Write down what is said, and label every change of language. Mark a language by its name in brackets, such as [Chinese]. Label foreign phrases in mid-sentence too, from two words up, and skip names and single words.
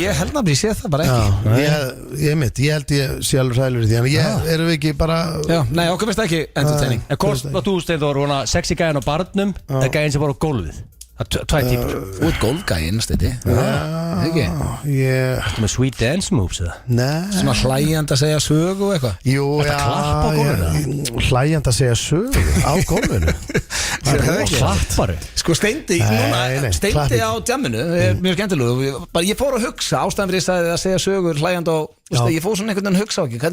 [Icelandic] Ég held að ég sé það bara ekki. Ég held ég sé alveg hræðilegur í því. En erum við ekki bara... Já, nei, okkur finnst það ekki entertaining. En hvort var þú, Steindór, sexy gæinn á barnum eða gæinn sem var á gólfið? Það er tvær típur. Þú ert golfgæinn, Steindi. Ekki? Þetta með [English] sweet dance moves [Icelandic] eða? Nei. Svona hlæjandi að segja sögu og eitthvað. Jú, klappa á gólfinu? Hlæjandi að segja sögu á gólfinu. Það er ekki klapparu. Sko Steindi, Steindi á djamminu mjög skemmtilegu. Ég fór að hugsa ástæðan fyrir þess að segja sögur hlæjandi og ég fór svona einhvern veginn að hugsa ekki.